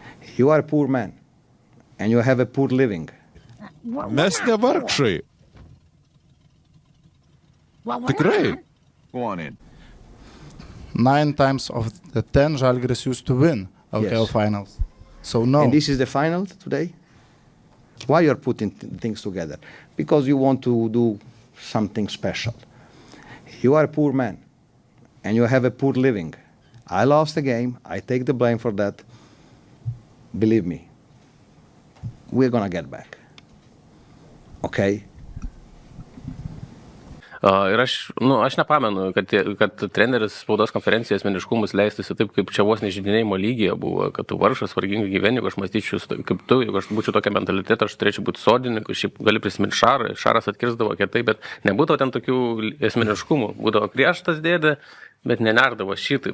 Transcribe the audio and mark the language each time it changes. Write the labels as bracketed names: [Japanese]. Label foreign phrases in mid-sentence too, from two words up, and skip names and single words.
[English] You are a poor man, and you have a poor living. [Lithuanian] Mes ne vargšai. Tikrai. [English] Go on in. 9 times of the 10 Žalgiris used to win LKL Yes. finals. So no. And this is the final today? Why you're putting things together? Because you want to do something special. You are a poor man, and you have a poor living. I lost the game. I take the blame for that. Believe me, we're gonna get back. Okay? [Lithuanian] Ir aš nepamenu, kad treneris spaudos konferencijai asmeniškumus leistųsi taip, kaip čia vos nežydinėjimo lygyje buvo, kad tu vargšas, vargingai gyveni, jeigu aš mąstyčiau kaip tu, jeigu aš būčiau tokia mentalitetą, aš turėčiau būti sodininku, šiaip gali prisiminti Šarą, Šaras atkirsdavo kietai, bet nebūdavo ten tokių asmeniškumų, būdavo griežtas dėdė, bet nenerdavo šitaip.